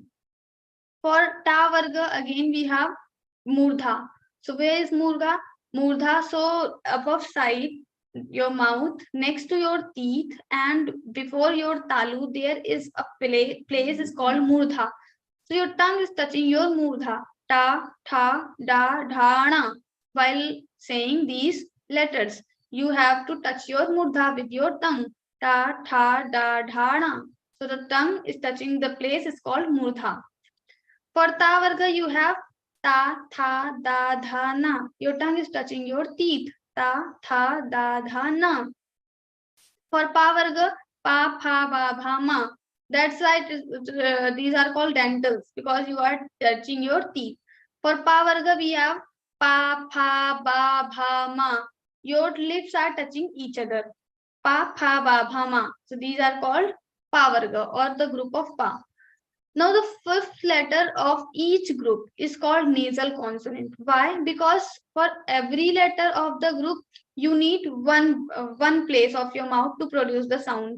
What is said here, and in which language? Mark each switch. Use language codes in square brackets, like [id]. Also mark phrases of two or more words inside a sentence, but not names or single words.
[en] For ta varga, again we have murdha. So where is murdha? Murdha, so above side, your mouth, next to your teeth, and before your talu, there is a place is called murdha. So your tongue is touching your murdha, ta, tha, da, dhana. While saying these letters, you have to touch your murdha with your tongue, ta, tha, da, dhana. So the tongue is touching the place is called murdha. For ta varga, you have ta, tha, da, dha, na. Your tongue is touching your teeth, ta, tha, da, dha, na. For pa varga, pa, pha, ba, bha, ma. That's why these are called dentals because you are touching your teeth. For pa varga, we have pa, pha, ba, bha, ma. Your lips are touching each other. Pa, pha, ba, bha, ma. So these are called pa varga or the group of pa. Now the fifth letter of each group is called nasal consonant. Why? Because for every letter of the group, you need one place of your mouth to produce the sound.